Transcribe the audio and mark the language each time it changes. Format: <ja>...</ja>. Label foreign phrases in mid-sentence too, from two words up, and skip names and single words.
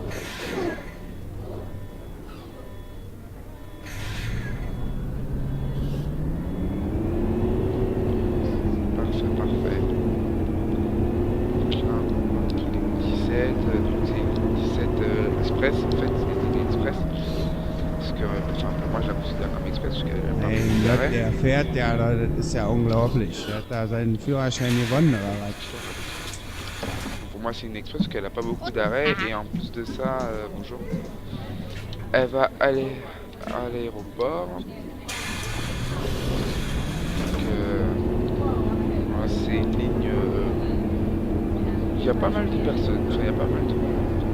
<fr>Parfait. Donc là, on a les 17, donc c'est 17 Express en fait, c'est des lignes Express. Parce que enfin, pour moi je la considère comme Express parce qu'elle a pas beaucoup</fr> <de>Mein Gott,</de> <fr>d'arrêt.</fr> <de>der fährt ja, das ist ja unglaublich. Der hat da seinen Führerschein gewonnen, oder was?</de> <fr>Pour moi c'est une Express parce qu'elle a pas beaucoup d'arrêt et en plus de ça, bonjour, elle va aller à l'aéroport. Donc voilà, c'est une ligne. Il y a pas mal de personnes, enfin il y a pas mal de monde.</fr>